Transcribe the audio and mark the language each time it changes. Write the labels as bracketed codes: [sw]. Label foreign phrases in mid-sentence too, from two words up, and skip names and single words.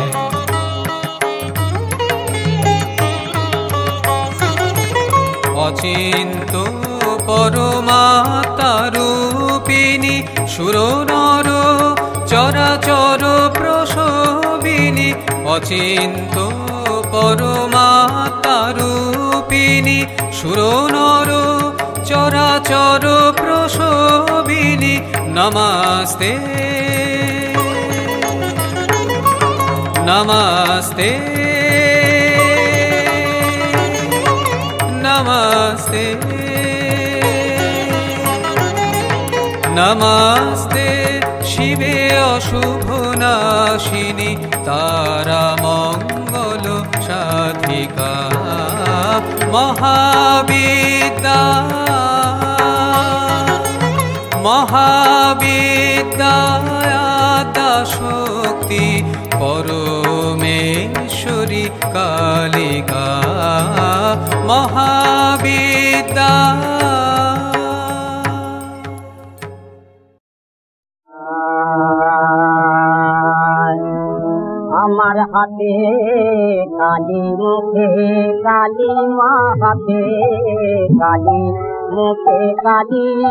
[bn] অচিন্ত পরমাত্মা রূপিণী সুর নর চরাচর প্রসবিনী, অচিন্ত পরমাত্মা রূপিণী সুর নর চরাচর প্রসবিনী, নমস্তে [sa] নমস্তে नमस्ते नमस्ते शिवे अशुभ नाशिनी तारा मंगल साधिका महाविद्या महाविद्या शक्ति परमेश्वरी कालिका महाविद्या। [bn] আমার হাতে কালি মুখে কালি মা হাতে কালি মুখে কালি,